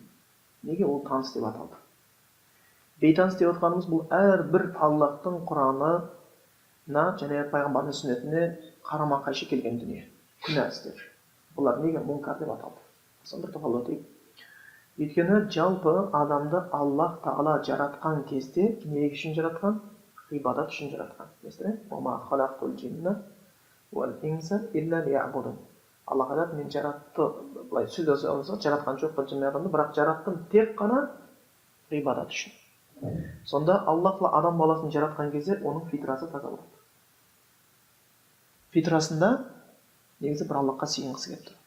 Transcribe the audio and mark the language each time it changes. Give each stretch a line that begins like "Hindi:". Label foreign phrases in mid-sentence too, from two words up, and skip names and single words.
Kazakh: Неге ол таныс деп аталды? Бейтаныс деп отқанымыз бұл әрбір Аллахтың Құранына және пайғамбардың сүннетіне қарама қайшы келген дүние, күнә істер. Бұлар неге мункар деп аталды? Соны бір тоқталып өтейік. Өйткені жалпы адамды Аллах Тағала жаратқан кезде не үшін жаратқан? Ғибадат үшін жаратқан.
Arabic: وما خلقت الجن والإنس إلا ليعبدون.
Kazakh: Аллах айтады, мен жаратқан жоқ жын мен адамды, бірақ жараттым тек қана ғибадат үшін. Сонда Аллах адам баласын жаратқан кезде оның фитрасы таза болады. Фитрасында негізі бір Аллахқа сыйынғысы келіп тұрады.